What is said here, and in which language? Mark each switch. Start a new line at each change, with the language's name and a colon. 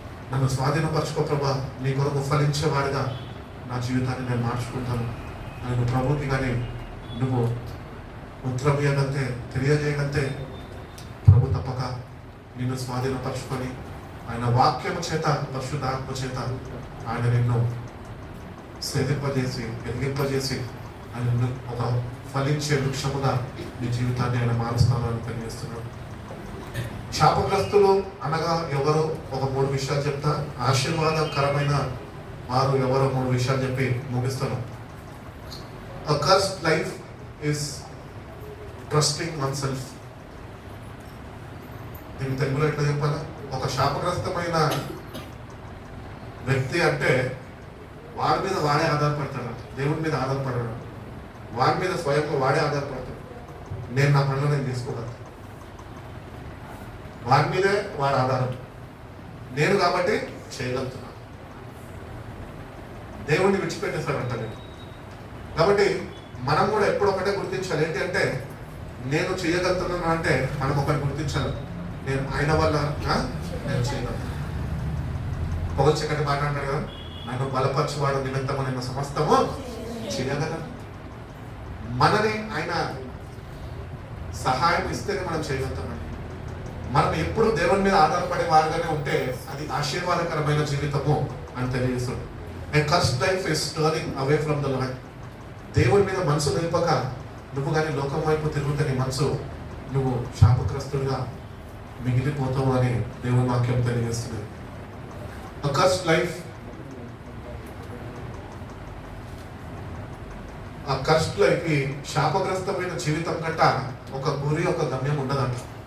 Telugu: నన్ను స్వాధీనపరచుకో ప్రభా, నీ కొరకు ఫలించేవాడిగా నా జీవితాన్ని నేను మార్చుకుంటాను అని ప్రభుకి కానీ నువ్వు ఉత్తరం ఇవ్వగలితే, తెలియజేయగలితే, ప్రభు తప్పక నిన్ను స్వాధీనపరచుకొని ఆయన వాక్యము చేత, పరిశుద్ధాత్మ చేత ఆయన నిన్ను సేదింపజేసి, ఎదిగింపజేసి ఆయన ఒక ఫలించే వృక్షముగా నీ జీవితాన్ని ఆయన మారుస్తానని తెలియజేస్తున్నాడు. శాపగ్రస్తులు అనగా ఎవరు? ఒక 3 విషయాలు చెప్తా. ఆశీర్వాదకరమైన వారు ఎవరో 3 విషయాలు చెప్పి ముగిస్తాను.
English: A cursed life is trusting oneself.
Telugu: దీని తెలుగులో ఎట్లా చెప్పాలా? ఒక శాపగ్రస్తమైన వ్యక్తి అంటే వాడి మీద వాడే ఆధారపడతాడు, దేవుడి మీద ఆధారపడడు. వాడి మీద స్వయంగా వాడే ఆధారపడతాడు. నేను నా పనులు నేను తీసుకోగలను, వాడి మీదే వాడి ఆధారం, నేను కాబట్టి చేయగలుగుతున్నాను. దేవుడిని విడిచిపెట్టేశాడంట నేను. కాబట్టి మనం కూడా ఎప్పుడు ఒకటే గుర్తించాలి. ఏంటి అంటే, నేను చేయగలుగుతున్నాను అంటే మనం ఒకటి గుర్తించాలి, నేను ఆయన వల్ల నేను చేయగలను. పొగొచ్చకటి మాట్లాడాడు కదా, నన్ను బలపరచువాడు నిమిత్తము నేను సమస్తము చేయగలను. మనని ఆయన సహాయం ఇస్తేనే మనం చేయగలుగుతామండి. మనం ఎప్పుడు దేవుని మీద ఆధారపడే వారుగానే ఉంటే అది ఆశీర్వాదకరమైన జీవితము అని తెలియజేస్తుంది.
English: A cursed life is turning away from the Lord.
Telugu: దేవుని మీద మనసు నిలుపక నువ్వు కానీ లోకం వైపు తిరుగుతే నీ మనసు నువ్వు శాపగ్రస్తుడిగా మిగిలిపోతావు అని దేవుని వాక్యం తెలియజేస్తుంది.
English: A cursed life,
Telugu: ఆ కర్స్ట్ లైఫ్, శాపగ్రస్తమైన జీవితం కంట ఒక గురి, ఒక గమ్యం ఉండదంట.